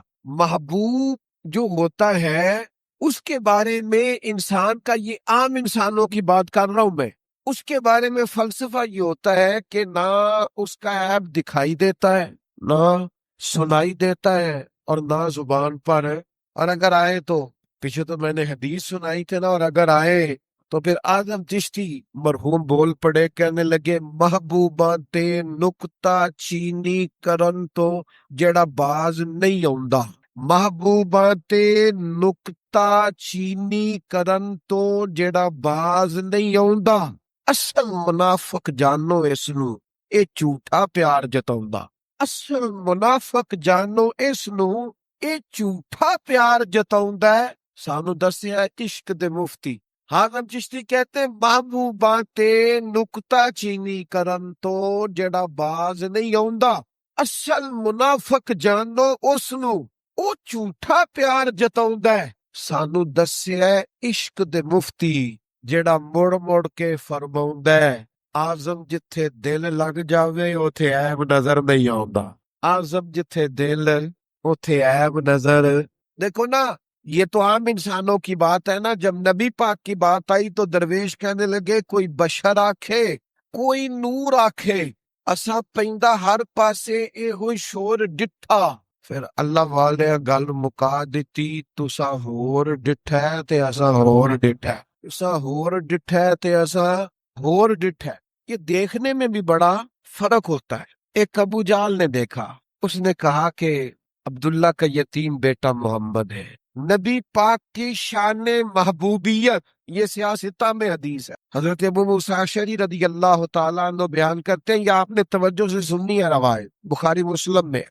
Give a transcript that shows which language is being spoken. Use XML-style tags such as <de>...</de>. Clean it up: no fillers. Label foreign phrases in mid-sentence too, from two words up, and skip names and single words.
<ur>محبوب جو ہوتا ہے اس کے بارے میں انسان کا، یہ عام انسانوں کی بات کر رہا ہوں میں، اس کے بارے میں فلسفہ یہ ہوتا ہے کہ نہ اس کا عیب دکھائی دیتا ہے، نہ سنائی دیتا ہے، اور نہ زبان پر ہے۔ اور اگر آئے تو پیچھے تو میں نے حدیث سنائی تھے نا، اور اگر آئے تو پھر اعظم چشتی مرحوم بول پڑے، کہنے لگے</ur> <pa>محبوباں تے نکتا چینی کرن تو جڑا باز نہیں آوندا، محبوباں تے نکتا چینی کرن تو جڑا باز نہیں آوندا، اصل منافق جانو اس نو اے جھوٹا پیار جتاوندا، اصل منافق جانو اس نو اے جھوٹا پیار جتاوندا ہے۔ سانو دسیا عشق دے مفتی حاکم چشتی</pa> <ur>کہتے ہیں</ur> <pa>محبوباں تے نکتا چینی کرن تو جڑا باز نہیں آوندا، اصل منافق جانو اس نو او جھوٹا پیار جتاوندا ہے۔ سانو دسیا عشق دے مفتی جڑا مڑ مڑ کے فرماوندا ہے آزم جتھے دل لگ جاوے اوتھے عیب نظر نہیں آوندا، آزم جتھے دل اوتھے عیب نظر۔</pa> <ur>دیکھو نا، یہ تو عام انسانوں کی بات ہے نا، جب نبی پاک کی بات آئی تو درویش کہنے لگے</ur> <pa>کوئی بشر آکھے، کوئی نور آکھے، اساں پیندا ہر پاسے اے ہوئی شور ڈٹھا۔ پھر اللہ والے گل مکا دیتی، تساں ہور ڈٹھا ہے تے اساں ہور ڈٹھا ہے، تساں ہور ڈٹھا ہے تے اساں ہور ڈٹھا ہے۔</pa> <ur>یہ دیکھنے میں بھی بڑا فرق ہوتا ہے۔ ایک ابو جال نے دیکھا، اس نے کہا کہ عبداللہ کا یتیم بیٹا محمد ہے۔ نبی پاک کی شان محبوبیت، یہ سیاستہ میں حدیث ہے، حضرت ابو موسیٰ اشعری رضی اللہ تعالیٰ عنہ بیان کرتے ہیں، یا آپ نے توجہ سے سننی ہے روایت بخاری مسلم میں۔</ur>